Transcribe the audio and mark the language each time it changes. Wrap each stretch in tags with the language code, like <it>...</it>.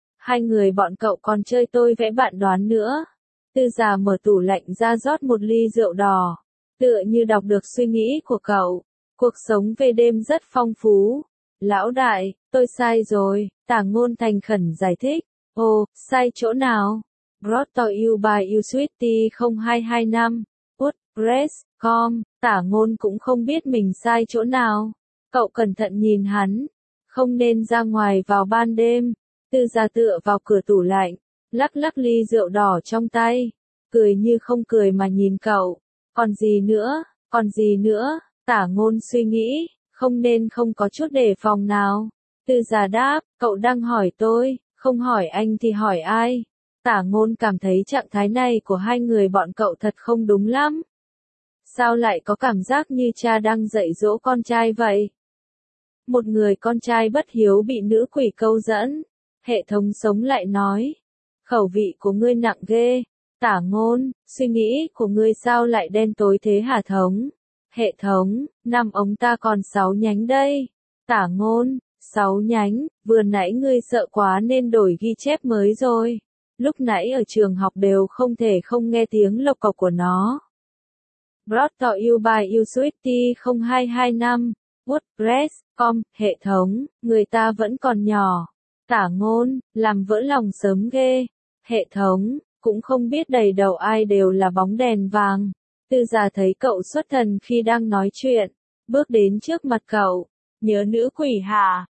<vi>Hai người bọn cậu còn chơi tôi vẽ bạn đoán nữa. Tư Giả mở tủ lạnh ra rót một ly rượu đỏ, tựa như đọc được suy nghĩ của cậu. Cuộc sống về đêm rất phong phú. Lão đại, tôi sai rồi, Tả Ngôn thành khẩn giải thích. Ồ, sai chỗ nào?</vi> <en>Brought to you by usweety0225.wordpress.com.</en> <vi>Tả Ngôn cũng không biết mình sai chỗ nào. Cậu cẩn thận nhìn hắn. Không nên ra ngoài vào ban đêm. Tư Gia tựa vào cửa tủ lạnh, lắc lắc ly rượu đỏ trong tay. Cười như không cười mà nhìn cậu. Còn gì nữa? Còn gì nữa? Tả Ngôn suy nghĩ. Không nên không có chút đề phòng nào. Tư Gia đáp, cậu đang hỏi tôi, không hỏi anh thì hỏi ai? Tả Ngôn cảm thấy trạng thái này của hai người bọn cậu thật không đúng lắm. Sao lại có cảm giác như cha đang dạy dỗ con trai vậy? Một người con trai bất hiếu bị nữ quỷ câu dẫn. Hệ thống sống lại nói. Khẩu vị của ngươi nặng ghê. Tả Ngôn, suy nghĩ của ngươi sao lại đen tối thế hả thống? Hệ thống, năm ống ta còn 6 nhánh đây. Tả Ngôn, 6 nhánh, vừa nãy ngươi sợ quá nên đổi ghi chép mới rồi. Lúc nãy ở trường học đều không thể không nghe tiếng lộc cộc của nó.</vi> <en>Brought to you by usweety0225.wordpress.com.</en> <vi>Hệ thống, người ta vẫn còn nhỏ. Tả Ngôn, làm vỡ lòng sớm ghê. Hệ thống, cũng không biết đầy đầu ai đều là bóng đèn vàng. Tư Gia thấy cậu xuất thần khi đang nói chuyện. Bước đến trước mặt cậu, nhớ nữ quỷ hả?</vi>